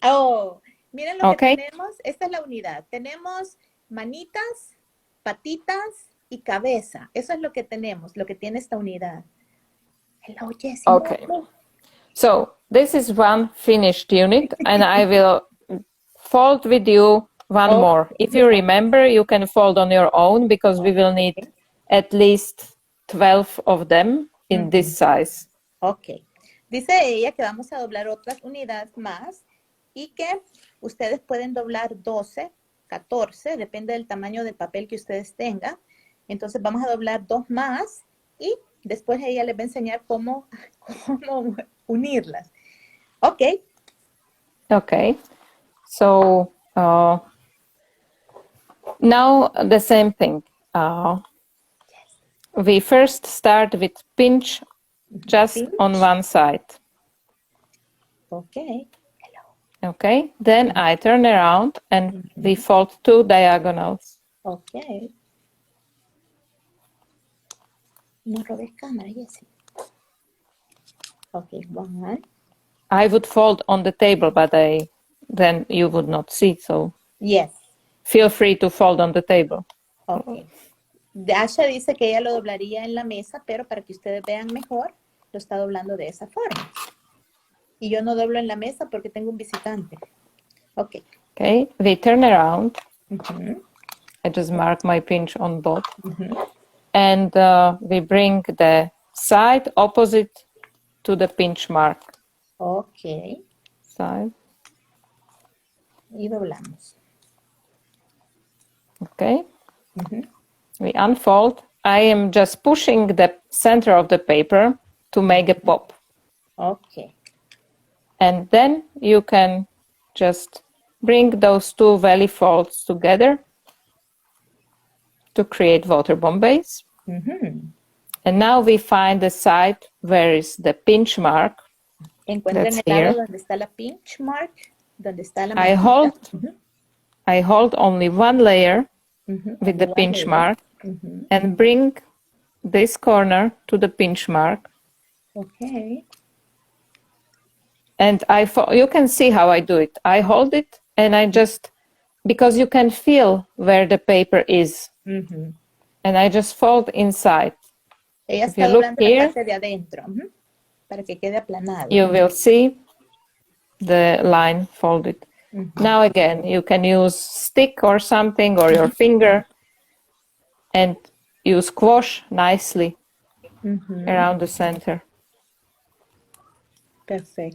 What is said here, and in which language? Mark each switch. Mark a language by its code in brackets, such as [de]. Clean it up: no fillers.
[es] Oh, miren lo que tenemos. Esta es la unidad. Tenemos manitas, patitas y cabeza. Eso es lo que tenemos, lo que tiene esta unidad. [en] Hello, Jessie. Okay. So this is one finished unit, and I will fold with you one more. If you remember, you can fold on your own because we will need at least 12 of them in this size. Ok. [es] Dice ella que vamos a doblar otras unidades más y que ustedes pueden doblar 12, 14, depende del tamaño del papel que ustedes tengan. Entonces vamos a doblar 2 más y después ella les va a enseñar cómo unirlas. [en] Ok. Okay. So now the same thing. We first start with pinch just on one side. Okay. Okay. Then I turn around and we fold 2 diagonals. Okay. [es] No robes cámara, Jessie. Okay, 1. [en] I would fold on the table, but then you would not see. So Yes. feel free to fold on the table. Okay. [es] Dáša dice que ella lo doblaría en la mesa, pero para que ustedes vean mejor, lo está doblando de esa forma. Y yo no doblo en la mesa porque tengo un visitante. [en] Ok. Okay, we turn around. I just mark my pinch on both. And we bring the side opposite to the pinch mark. Ok. Side. [es] Y doblamos. [en] Okay. We unfold. I am just pushing the center of the paper to make a pop. Okay. And then you can just bring those 2 valley folds together to create water bomb base. And now we find the side where is the pinch mark. [es] Encuentren el lado donde está la pinch mark, donde está la marquita. [en] I hold only one layer with the pinch mark and bring this corner to the pinch mark. Okay. And you can see how I do it. I hold it and I just, because you can feel where the paper is. And I just fold inside. [es] Ella está doblando la parte de adentro, para que quede aplanado. [en] You will see the line folded. Now again, you can use stick or something or your finger and you squash nicely around the center. Perfect.